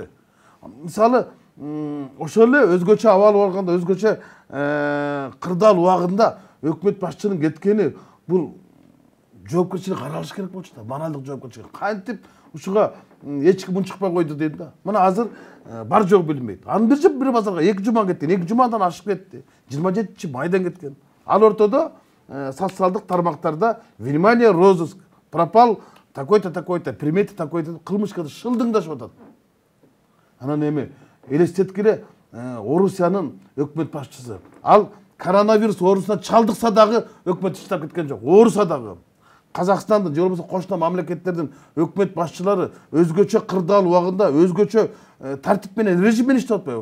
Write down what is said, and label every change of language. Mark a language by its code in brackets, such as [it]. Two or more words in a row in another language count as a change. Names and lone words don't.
[ky] Мисалы, ошол эле өзгөчө абал болгондо, өзгөчө кырдаал убагында өкмөт башчынын кеткени бул жоопкерчилик каралыш керек болчу да, моралдык жоопкерчилик. Кантип ушуга эч ким унчукпай койду дейм да. Мына азыр бар жок билинбейт. Анын бир базарга 2 жума кеткен, 2 жумадан ашып кетти. 27 майдан кеткен. Ал ортодо социалдык тармактарда [ru] внимание, розыск, пропал такой-то, такой-то, приметы такой-то, [ky] кылмышка шылдыңдашып атат. Анан эми элестеткиле Орусиянын өкмөт башчысы. Ал коронавирус Орусуна чалдыкса дагы өкмөт иштеп кеткен жок. Орусия дагы. Казакстандын же болбосо кошуна мамлекеттердин өкмөт башчылары өзгөчө кырдаал убагында, өзгөчө тартип менен, режим менен иштеп атпайбы?